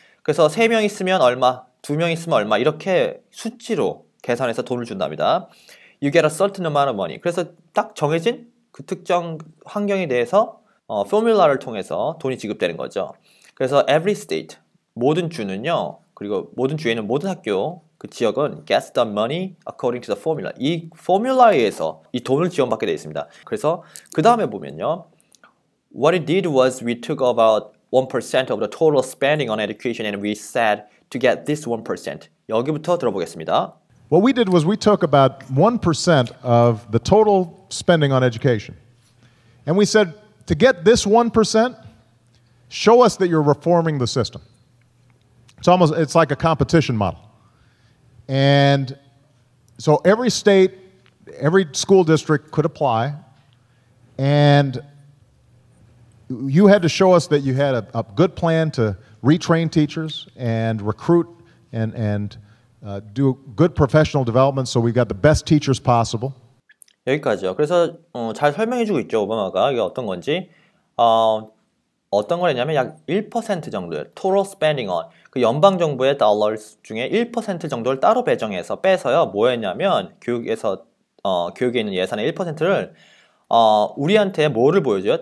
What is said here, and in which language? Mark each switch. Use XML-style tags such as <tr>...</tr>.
<ko>그래서 3명 있으면 얼마, 2명 있으면 얼마 이렇게 수치로 계산해서 돈을 준답니다.</ko> <en>You get a certain amount of money.</en> <ko>그래서 딱 정해진 그 특정 환경에 대해서 포뮬라를 통해서 돈이 지급되는 거죠. 그래서</ko> <en>every state</en> <ko>모든 주는요. 그리고 모든 주에는 모든 학교 그 지역은</ko> <en>gets the money according to the formula.</en> <ko>이 포뮬라에 의해서 이 돈을 지원받게 되어 있습니다. 그래서 그 다음에 보면요.</ko> <en>What it did was we took about 1% of the total spending on education and we said to get this 1%.</en> <ko>여기부터 들어보겠습니다.</ko> <en>What we did was we took about 1% of the total spending on education. And we said, to get this 1%, show us that you're reforming the system. It's like a competition model. And so every state, every school district could apply. And you had to show us that you had a good plan to retrain teachers and recruit and do good professional development so we got the best teachers possible.</en> <ko>여기까지요. 그래서 잘 설명해주고 있죠. 오바마가 이게 어떤 건지 어떤 걸 했냐면 약 1% 정도의</ko> <en>total spending on</en> <ko>그 연방 정부의 dollars 중에 1% 정도를 따로 배정해서 빼서요. 뭐 했냐면 교육에 있는 예산의 1%를 우리한테 뭐를 보여줘요?</ko>